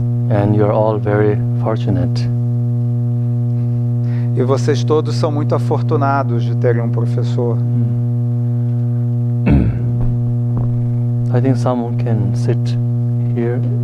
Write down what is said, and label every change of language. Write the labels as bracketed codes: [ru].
[en] And you're all very fortunate. [pt] E vocês todos são muito afortunados de terem um professor. [en] I think someone can sit here.